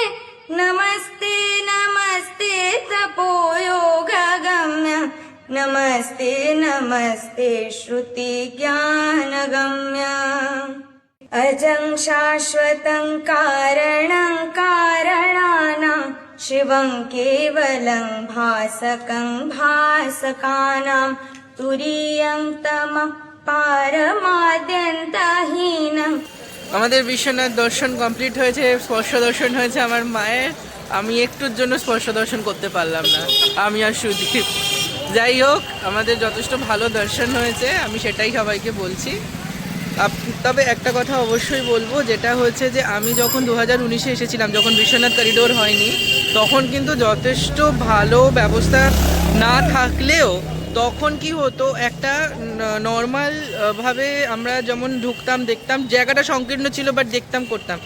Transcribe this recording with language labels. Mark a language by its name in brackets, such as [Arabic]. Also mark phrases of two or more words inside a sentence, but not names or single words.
[Sanskrit] नमस्ते नमस्ते तपोयोगगम्य नमस्ते नमस्ते श्रुतिज्ञानगम्य अजं शाश्वतं कारणं कारणानां शिवं केवलं भासकं भासकानां तुरीयं तमः पारमाद्यन्तहीनं [Bangla] আমাদের বিশ্বনাথ দর্শন কমপ্লিট হয়েছে, স্পর্শ দর্শন হয়েছে আমার মায়ের। আমি একটুর জন্য স্পর্শ দর্শন করতে পারলাম না, আমি আর সুদীপ। যাই হোক, আমাদের যথেষ্ট ভালো দর্শন হয়েছে, আমি সেটাই সবাইকে বলছি। তবে একটা কথা অবশ্যই বলবো, যেটা হচ্ছে যে আমি যখন 2019-এ এসেছিলাম, যখন বিশ্বনাথ করিডোর হয়নি, তখন কিন্তু যথেষ্ট ভালো ব্যবস্থা না থাকলেও তখন কি হতো, একটা নর্মাল ভাবে আমরা যেমন ঢুকতাম, দেখতাম, জায়গাটা সংকীর্ণ ছিল বাট দেখতাম, করতাম।